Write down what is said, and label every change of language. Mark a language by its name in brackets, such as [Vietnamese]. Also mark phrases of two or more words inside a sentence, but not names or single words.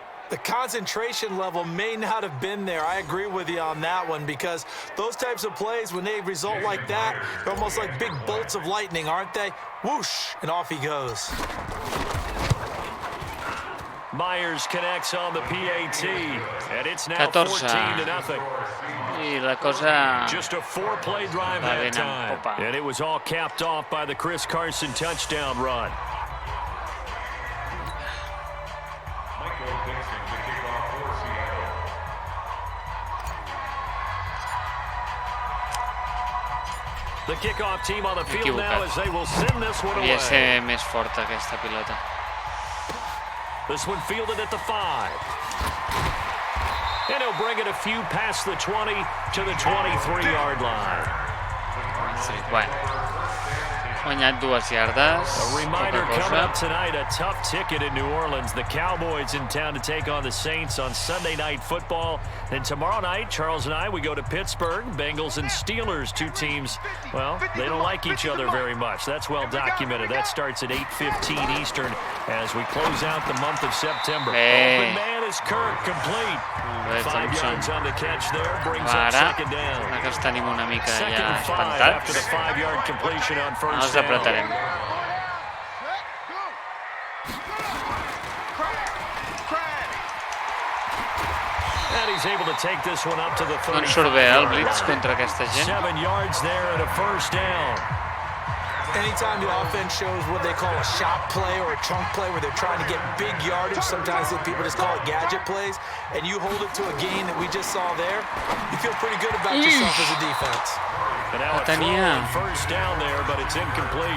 [English] The concentration level may not have been there. I agree with you on that one, because those types of plays, when they result like that, they're almost like big bolts of lightning, aren't they? Whoosh, and off he goes. Myers connects on the PAT, and it's now 14-0. [Catalan] Y la cosa [English] just a 4-play drive that time, and it was all capped off by the Chris Carson touchdown run. The kickoff team on the field now as they will send this one away. [Catalan] Havia més forta aquesta pilota. [English] This one fielded at the 5. And he'll bring it a few past the 20 to the 23-yard line. [Catalan] Bueno, guanyat 2 yardes. [English] A reminder coming up tonight, a tough ticket in New Orleans. The Cowboys in town to take on the Saints on Sunday Night Football. Then tomorrow night, Charles and I, we go to Pittsburgh. Bengals and Steelers, 2 teams, well, they don't like each other very much. That's well documented. That starts at 8:15 Eastern as we close out the month of September. Open man is Kirk, complete. 5 yards on the catch there, brings up second down. [Catalan] Ara que tenim una mica [English] Second [Catalan] ja [English] and 5 after the [Catalan] espantats. [English] 5-yard completion on first [Catalan] Els apretarem. [English] And he's able to take this one up to the 35. [Catalan] No en surt bé el blitz contra aquesta gent. [English] 7 yards there and a first down. Anytime the offense shows what they call a shot play or a chunk play where they're trying to get big yardage, sometimes people just call it gadget plays, and you hold it to a gain that we just saw there, you feel pretty good about yourself as a defense. And now a throw on first down there, but it's incomplete.